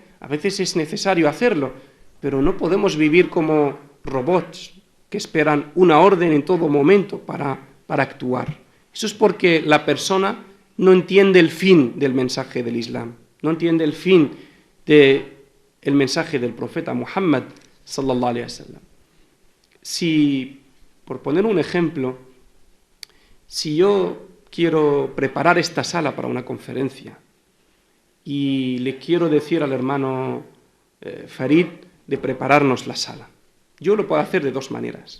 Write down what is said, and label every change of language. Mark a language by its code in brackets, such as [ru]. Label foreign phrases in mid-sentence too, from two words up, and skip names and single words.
[es] A veces es necesario hacerlo, pero no podemos vivir como robots que esperan una orden en todo momento para actuar. Eso es porque la persona no entiende el fin del mensaje del Islam, no entiende el fin del mensaje del profeta Muhammad [ar] صلى الله عليه وسلم. [es] Si, por poner un ejemplo, si yo quiero preparar esta sala para una conferencia y le quiero decir al hermano Farid de prepararnos la sala, yo lo puedo hacer de dos maneras.